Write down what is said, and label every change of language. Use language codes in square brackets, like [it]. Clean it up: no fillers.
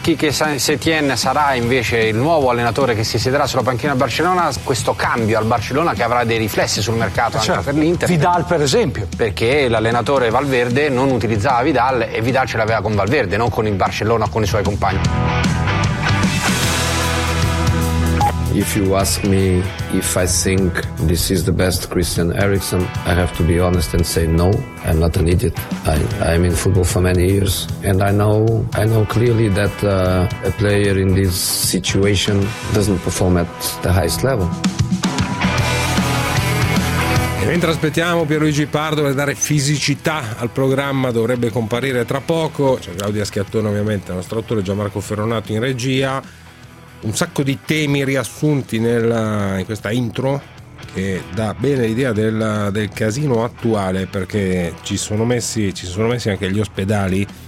[it] Quique Setién sarà invece il nuovo allenatore che si siederà sulla panchina del Barcellona. Questo cambio al Barcellona che avrà dei riflessi sul mercato anche per l'Inter. Vidal per esempio. Perché l'allenatore Valverde non utilizzava Vidal e Vidal ce l'aveva con Valverde, non con il Barcellona o con i suoi compagni. [en] If you ask me if I think this is the best Christian Eriksen, I have to be honest and say no, I'm not an idiot. I'm in football for many years and I know clearly that a player in this situation doesn't perform at the highest level. [it] E mentre aspettiamo Pierluigi Pardo per dare fisicità al programma, dovrebbe comparire tra poco. C'è Claudia Schiattone ovviamente, il nostro autore, Gianmarco Ferronato in regia. Un sacco di temi riassunti in questa intro che dà bene l'idea del casino attuale, perché ci sono messi anche gli ospedali